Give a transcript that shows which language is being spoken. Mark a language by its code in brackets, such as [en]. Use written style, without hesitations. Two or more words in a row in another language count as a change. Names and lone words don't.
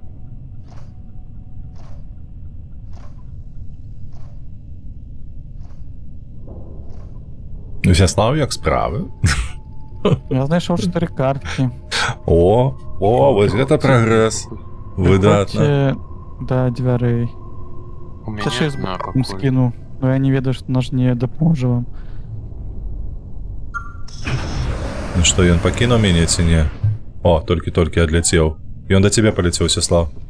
[uk] Всеслав, як справы? [be] Я знайшоў 4 карткі. О, вось гэта прагрэс. Выдатна. Прыходзьце да дзвярэй. [ru] У меня [uk] Це ще одна з [be] пакуль. [uk] скину. [be] Но я не ведаю, што наш не дапаможа вам. Ну што, ён пакінуў мяне ці не? О, толькі-толькі адляцеў. Ён да цябе паляцеў, Всеслав.